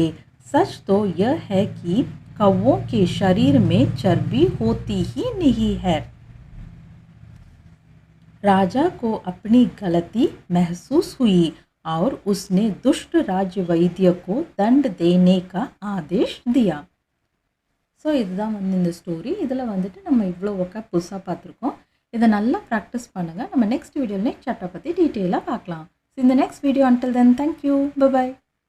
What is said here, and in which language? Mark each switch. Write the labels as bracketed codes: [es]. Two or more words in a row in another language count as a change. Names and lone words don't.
[hi] सच तो यह है कि कौवों के शरीर में चर्बी होती ही नहीं है. राजा को अपनी गलती महसूस हुई और उसने दुष्ट राज्य वैद्य को दंड देने का आदेश दिया. [ta] ஸோ இதுதான் வந்து இந்த ஸ்டோரி. இதில் வந்துட்டு நம்ம இவ்வளோ ஒர்க்காக புதுசாக பார்த்துருக்கோம். இதை நல்லா ப்ராக்டிஸ் பண்ணுங்கள். நம்ம நெக்ஸ்ட் வீடியோவில் [en] next chapter [ta] பற்றி டீட்டெயிலாக பார்க்கலாம். [en] In the next video, until then, thank you. Bye bye.